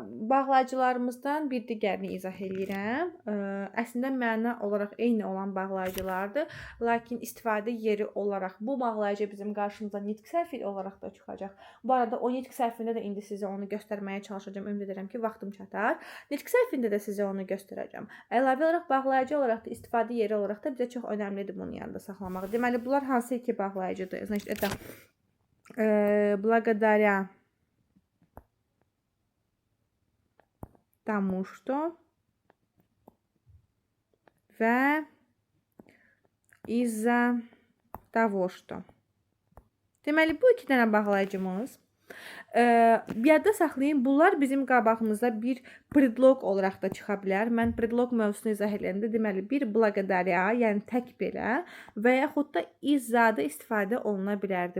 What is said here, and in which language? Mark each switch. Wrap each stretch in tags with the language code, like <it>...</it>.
<az>Bağlayıcılarımızdan bir digərini izah edirəm. Əslində məna olaraq eyni olan bağlayıcılardır, lakin istifadə yeri olaraq bu bağlayıcı bizim qarşımıza nitq sərfi olaraq da çıxacaq. Bu arada o nitq sərfində də indi sizə onu göstərməyə çalışacağam. Ümid edirəm ki, vaxtım çatar. Nitq sərfində də sizə onu göstərəcəm. Əlavə olaraq bağlayıcı olaraq da istifadə yeri olaraq da bizə çox önəmlidir bunun yanında saxlamaq. Deməli, bunlar hansı iki bağlayıcıdır?</az> <ru>Значит, это благодаря тому, что və из-за того, что.</ru> <az>Deməli, bu iki dənə bağlayıcımız. Yadda saxlayın, bunlar bizim qabağımızda bir predlog olaraq da çıxa bilər. Mən predlog mövzusunu izah edəndə deməli, bir благодаря, yəni tək belə və yaxud da iz-za da istifadə oluna bilərdi.</az>